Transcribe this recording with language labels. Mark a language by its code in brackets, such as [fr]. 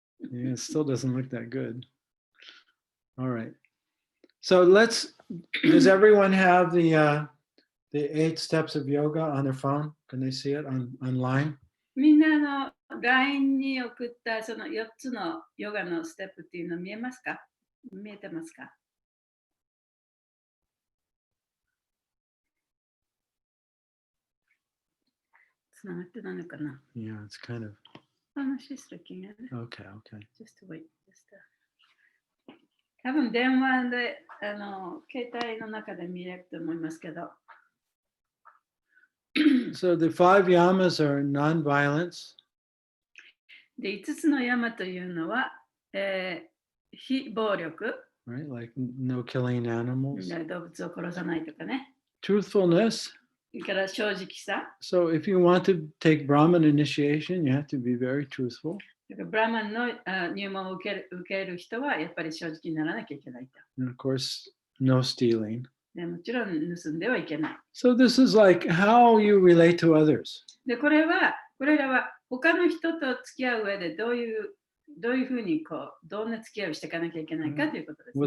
[en] Yeah, it still doesn't look that good. All right. So does everyone have the 8 steps of yoga on their phone? Can they see it online? [ja] みんなLINE に送ったその4つのヨガのステップっていうの見えますか？見えてますか？つながってないのかな？ [en] Yeah, it's kind of. She's looking at it. Okay. Just wait. [ja] 多分電話で携帯の中で見えると思いますけど。 [en] So the five yamas are non-violence, [ja] で、5つの山というのは、非暴力、 [en] right? Like no killing animals. [ja] 動物を殺さないとかね。 [en] Truthfulness. [ja] それから正直さ。 [en] So if you want to take Brahman initiation, you have to be very truthful. [ja] ブラマンの入門を受ける人はやっぱり正直にならなきゃいけないと。 [en] And of course, no stealing. [ja] でもちろん盗んではいけない。 [en] So this is like how you relate to others. [ja] で、これらは他の人と付き合う上でどういうふうにどんな付き合いをしていかなきゃいけないかということですね。